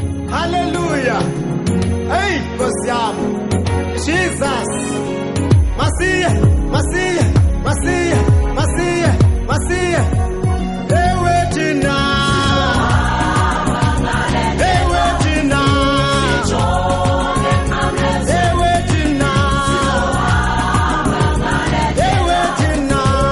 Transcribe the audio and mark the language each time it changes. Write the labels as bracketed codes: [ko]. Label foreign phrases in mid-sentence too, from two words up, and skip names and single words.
[en] Hallelujah. Hey, Kosiamu. Jesus. [sw] Masiya, Masiya, Masiya, Masiya, Masiya. Ewe jina. Ewe jina. Ewe jina. Ewe jina.